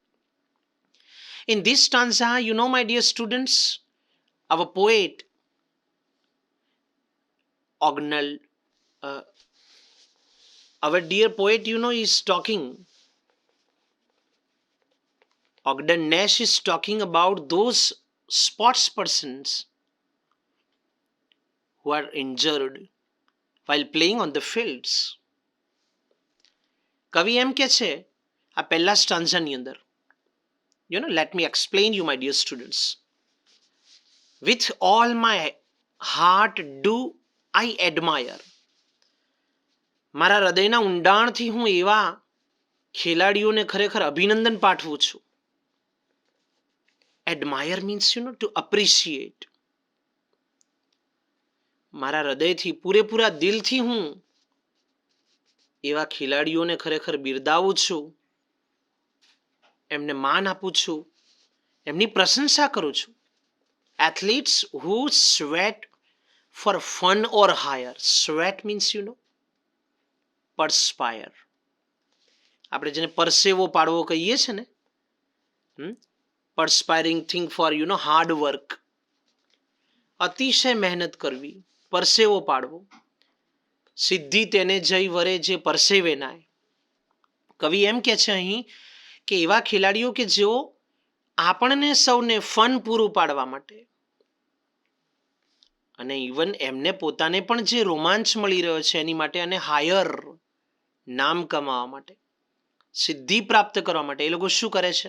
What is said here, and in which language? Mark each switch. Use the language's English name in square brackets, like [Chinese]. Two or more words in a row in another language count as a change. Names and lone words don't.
[English] In this stanza, my dear students, our poet Ognal, our dear poet, is talking. Ogden Nash is talking about those sports persons who are injured while playing on the fields. [Gujarati] કવિ એમ કે છે આ પહેલા સ્ટાન્ઝાની અંદર, [English] let me explain you, my dear students. With all my heart do I admire. [Gujarati] મારા હૃદયના ઊંડાણથી હું એવા ખેલાડીઓને ખરેખર અભિનંદન પાઠવું છું. [English] Admire means, to appreciate. [Gujarati] મારા હૃદયથી પૂરેપૂરા દિલથી હું એવા ખેલાડીઓને ખરેખર બિરદાવું છું, એમને માન આપું છું, એમની પ્રશંસા કરું છું. [English] Athletes who sweat for fun or hire. Sweat means, perspire. [Gujarati] આપણે જેને પરસેવો પાડવો કહીએ છીએ ને, [English] perspiring thing for, hard work. [Gujarati] અતિશય મહેનત કરવી, પરસેવો પાડવો. સિદ્ધિ તેને જઈ વરે જે પરસેવે નાય. કવિ એમ કે છે અહીં કે એવા ખેલાડીઓ કે જેઓ આપણને સૌને ફન પૂરું પાડવા માટે અને ઇવન એમને પોતાને પણ જે રોમાંચ મળી રહ્યો છે એની માટે, અને હાયર નામ કમાવા માટે, સિદ્ધિ પ્રાપ્ત કરવા માટે એ લોકો શું કરે છે?